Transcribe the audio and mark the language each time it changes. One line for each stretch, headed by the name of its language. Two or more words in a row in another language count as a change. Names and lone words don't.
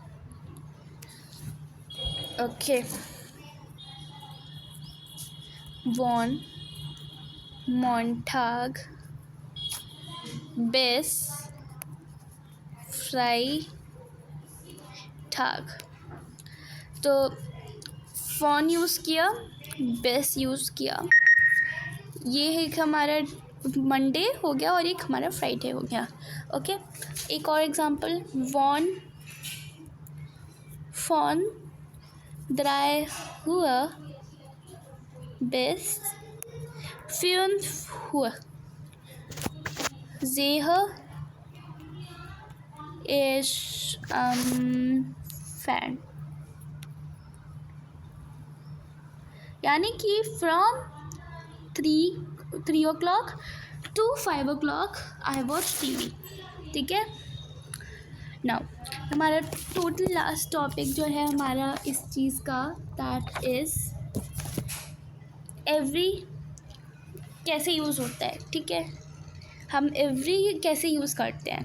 Hindi: ओके.
German: von Montag bis Freitag.
Hindi: तो von यूज़ किया, bis यूज़ किया. ये एक हमारा मंडे हो गया और एक हमारा फ्राइडे हो गया. ओके. एक और एग्जांपल.
German: von 3 Uhr bis 5 Uhr. Sehe ich fern.
Hindi: यानी कि
English: from 3 o'clock to 5 o'clock I watch TV.
Hindi: ठीक है. नाउ हमारा
English: total last topic
Hindi: जो है हमारा इस चीज़ का,
English: that is
Hindi: एवरी कैसे यूज़ होता है. ठीक है. हम एवरी कैसे यूज़ करते हैं.